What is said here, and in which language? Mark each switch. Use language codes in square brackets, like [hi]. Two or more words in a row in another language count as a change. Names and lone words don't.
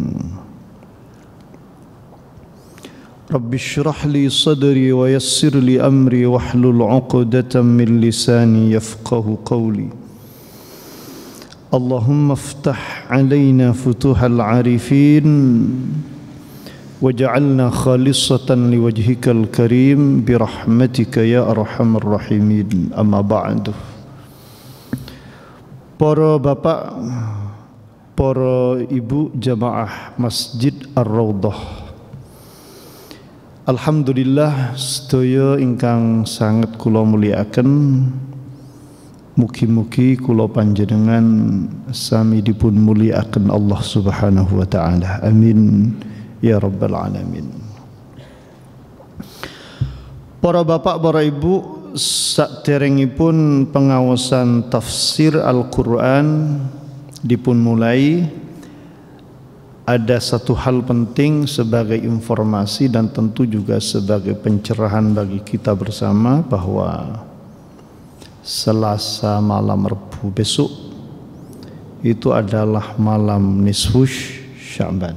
[ar] رب اشرح لي صدري ويسر لي أمري واحلل عقدة من لساني يفقه قولي. اللهم افتح علينا فتوح العارفين واجعلنا خالصة لوجهك الكريم برحمتك يا أرحم الراحمين. أما بعد. [jv] Para bapak, para ibu jamaah Masjid Ar-Rawdah, alhamdulillah sedaya ingkang sangat kula mulyakaken. Mugi-mugi kula panjenengan sami dipun mulyakaken Allah [ar] سبحانه وتعالى. آمين يا رب العالمين. [id] Para bapak, para ibu, [jv] saderengipun pengawasan tafsir Al-Qur'an dipun mulai, [id] ada satu hal penting sebagai informasi dan tentu juga sebagai pencerahan bagi kita bersama bahwa Selasa malam Rebu besok itu adalah malam nisfu Sya'ban.